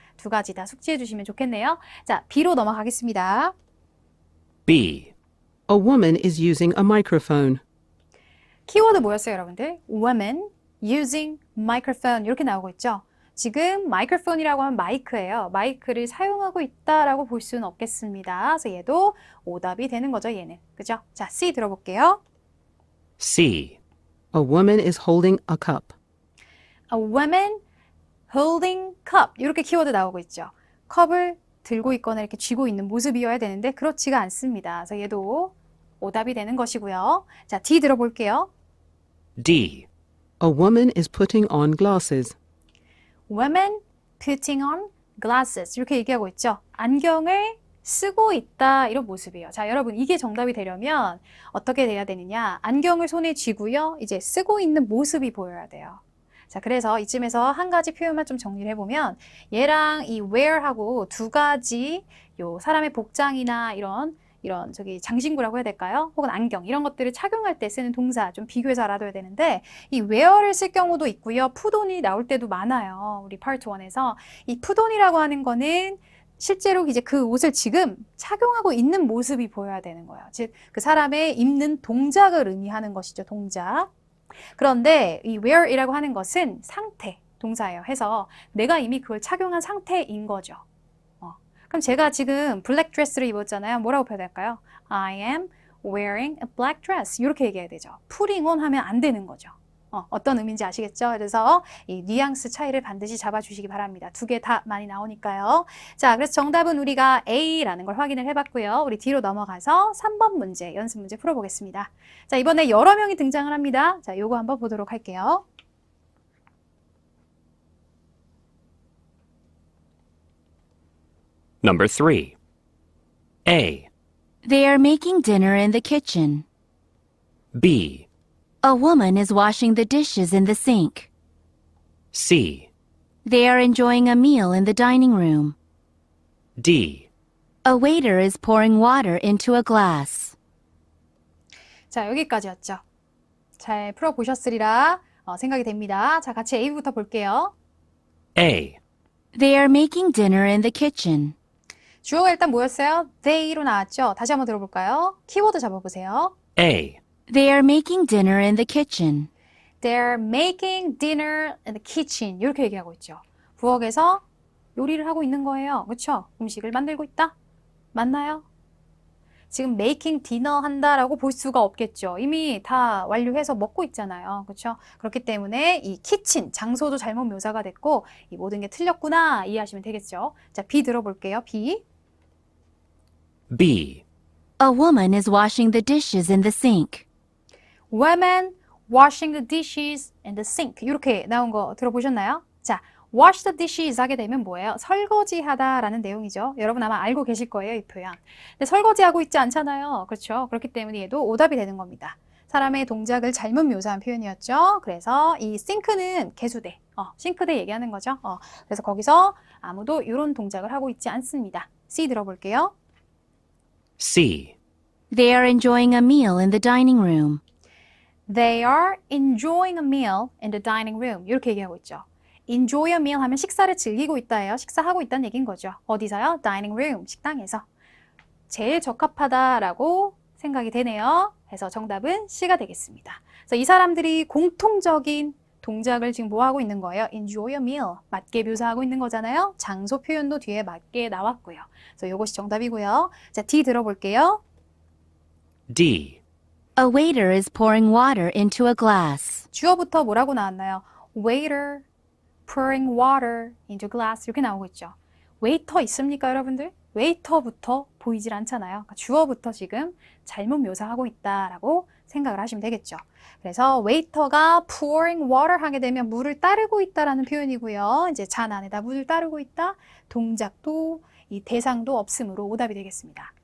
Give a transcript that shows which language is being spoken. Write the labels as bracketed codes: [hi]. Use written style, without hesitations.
[ko] 두 가지 다 숙지해 주시면 좋겠네요. 자, B로 넘어가겠습니다. [en] B, A woman is using a microphone. [ko] 키워드 뭐였어요, 여러분들? woman using microphone 이렇게 나오고 있죠. 지금 마이크로폰이라고 하면 마이크예요. 마이크를 사용하고 있다라고 볼 수는 없겠습니다. 그래서 얘도 오답이 되는 거죠, 얘는. 그죠? 자, C 들어볼게요. [en] C, A woman is holding a cup. A woman holding cup 이렇게 키워드 나오고 있죠. [ko] 컵을 들고 있거나 이렇게 쥐고 있는 모습이어야 되는데 그렇지가 않습니다. 그래서 얘도 오답이 되는 것이고요. 자, D 들어볼게요. [en] D. A woman is putting on glasses. Women putting on glasses 이렇게 얘기하고 있죠. [ko] 안경을 쓰고 있다 이런 모습이에요. 자, 여러분 이게 정답이 되려면 어떻게 돼야 되느냐? 안경을 손에 쥐고요. 이제 쓰고 있는 모습이 보여야 돼요. 자, 그래서 이쯤에서 한 가지 표현만 좀 정리를 해보면 얘랑 이 wear하고 두 가지 요 사람의 복장이나 이런 저기 장신구라고 해야 될까요? 혹은 안경 이런 것들을 착용할 때 쓰는 동사 좀 비교해서 알아둬야 되는데 이 wear를 쓸 경우도 있고요. put on이 나올 때도 많아요. 우리 part 1에서 이 put on이라고 하는 거는 실제로 이제 그 옷을 지금 착용하고 있는 모습이 보여야 되는 거예요. 즉 그 사람의 입는 동작을 의미하는 것이죠. 동작. 그런데 이 wear이라고 하는 것은 상태, 동사예요. 해서 내가 이미 그걸 착용한 상태인 거죠. 그럼 제가 지금 블랙 드레스를 입었잖아요. 뭐라고 표현할까요? [en] I am wearing a black dress. [ko] 이렇게 얘기해야 되죠. putting on 하면 안 되는 거죠. 어떤 의미인지 아시겠죠? 그래서 이 뉘앙스 차이를 반드시 잡아주시기 바랍니다. 두 개 다 많이 나오니까요. 자, 그래서 정답은 우리가 A라는 걸 확인을 해봤고요. 우리 D로 넘어가서 3번 문제, 연습 문제 풀어보겠습니다. 자, 이번에 여러 명이 등장을 합니다. 자, 요거 한번 보도록 할게요. [en] Number 3. A, They are making dinner in the kitchen. B, A woman is washing the dishes in the sink. C, They are enjoying a meal in the dining room. D, A waiter is pouring water into a glass. [ko] 자, 여기까지였죠. 잘 풀어보셨으리라 생각이 됩니다. 자, 같이 A부터 볼게요. A, They are making dinner in the kitchen. 주어가 일단 뭐였어요? They로 나왔죠? 다시 한번 들어볼까요? 키워드 잡아보세요. [en] A, They are making dinner in the kitchen. They're making dinner in the kitchen. [ko] 이렇게 얘기하고 있죠. 부엌에서 요리를 하고 있는 거예요. 그렇죠? 음식을 만들고 있다. 맞나요? 지금 making dinner 한다라고 볼 수가 없겠죠. 이미 다 완료해서 먹고 있잖아요. 그렇죠? 그렇기 때문에 이 kitchen, 장소도 잘못 묘사가 됐고 이 모든 게 틀렸구나 이해하시면 되겠죠. 자, B 들어볼게요. B. [en] B, A woman is washing the dishes in the sink. Women washing the dishes in the sink. [ko] 이렇게 나온 거 들어보셨나요? 자, wash the dishes 하게 되면 뭐예요? 설거지하다라는 내용이죠. 여러분 아마 알고 계실 거예요, 이 표현. 근데 설거지하고 있지 않잖아요. 그렇죠? 그렇기 때문에 얘도 오답이 되는 겁니다. 사람의 동작을 잘못 묘사한 표현이었죠. 그래서 이 싱크는 개수대, 싱크대 얘기하는 거죠. 그래서 거기서 아무도 이런 동작을 하고 있지 않습니다. C 들어볼게요. [en] C, They are enjoying a meal in the dining room. They are enjoying a meal in the dining room. [ko] 이렇게 얘기하고 있죠. enjoy a meal 하면 식사를 즐기고 있다예요. 식사하고 있다는 얘기인 거죠. 어디서요? [en] dining room, 식당에서. [ko] 제일 적합하다라고 생각이 되네요. 그래서 정답은 C가 되겠습니다. 그래서 이 사람들이 공통적인 동작을 지금 뭐 하고 있는 거예요? [en] enjoy a meal. [ko] 맞게 묘사하고 있는 거잖아요. 장소 표현도 뒤에 맞게 나왔고요. 그래서 이것이 정답이고요. 자, D 들어볼게요. [en] D, A waiter is pouring water into a glass. [ko] 주어부터 뭐라고 나왔나요? [en] waiter, pouring water into glass 이렇게 나오고 있죠. [ko] 웨이터 있습니까, 여러분들? 웨이터부터 보이질 않잖아요. 그러니까 주어부터 지금 잘못 묘사하고 있다라고 생각을 하시면 되겠죠. 그래서 웨이터가 pouring water 하게 되면 물을 따르고 있다라는 표현이고요. 이제 잔 안에다 물을 따르고 있다. 동작도 이 대상도 없음으로 오답이 되겠습니다.